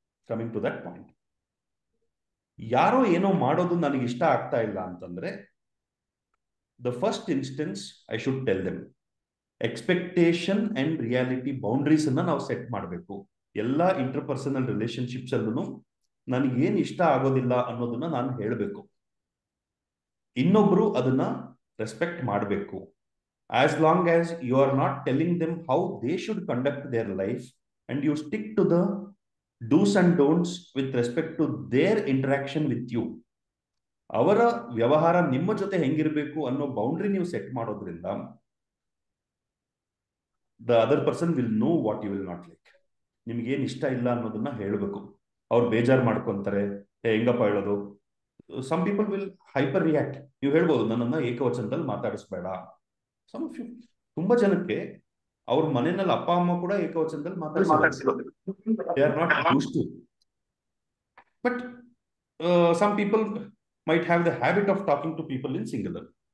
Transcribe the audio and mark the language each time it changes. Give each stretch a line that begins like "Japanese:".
English: coming to that point,
Kannada: ಯಾರೋ ಏನೋ ಮಾಡೋದು ನನಗೆ ಇಷ್ಟ ಆಗ್ತಾ ಇಲ್ಲ ಅಂತಂದ್ರೆ,
English: The first instance I should tell them.
Kannada: Expectation and reality boundaries ಅನ್ನ ನಾವು ಸೆಟ್ ಮಾಡಬೇಕು. ಎಲ್ಲ ಇಂಟರ್ಪರ್ಸನಲ್ ರಿಲೇಶನ್ಶಿಪ್ಸ್ ಅಲ್ಲೂ ನನಗೆ ಏನ್ ಇಷ್ಟ ಆಗೋದಿಲ್ಲ ಅನ್ನೋದನ್ನ ನಾನು ಹೇಳಬೇಕು, ಇನ್ನೊಬ್ರು ಅದನ್ನ ರೆಸ್ಪೆಕ್ಟ್ ಮಾಡಬೇಕು.
English: As long as you are not telling them how they should conduct their life and you stick to the do's and don'ts with respect to their interaction with you,
Kannada: ಅವರ ವ್ಯವಹಾರ ನಿಮ್ಮ ಜೊತೆ ಹೆಂಗಿರಬೇಕು ಅನ್ನೋ ಬೌಂಡ್ರಿ ನೀವು set ಮಾಡೋದ್ರಿಂದ
English: the other person will know what you will not like.
Kannada: ನಿಮ್ಗೇನ್ ಇಷ್ಟ ಇಲ್ಲ ಅನ್ನೋದನ್ನ ಹೇಳಬೇಕು. ಅವ್ರು ಬೇಜಾರು ಮಾಡ್ಕೊಂತಾರೆ, ಹೆಂಗಪ್ಪ ಹೇಳೋದು.
English: Some people will hyper react.
Kannada: ನೀವು ಹೇಳ್ಬೋದು, ನನ್ನನ್ನ ಏಕವಚನದಲ್ಲಿ ಮಾತಾಡಿಸ್ಬೇಡ. ತುಂಬಾ ಜನಕ್ಕೆ ಅವ್ರ ಮನೆಯಲ್ಲಿ ಅಪ್ಪ ಅಮ್ಮ ಕೂಡ ಏಕವಚನದಲ್ಲಿ ಮಾತಾಡ್ಸಿರೋದು.
English: They are not used to. But some people might have the habit of talking to people in singular.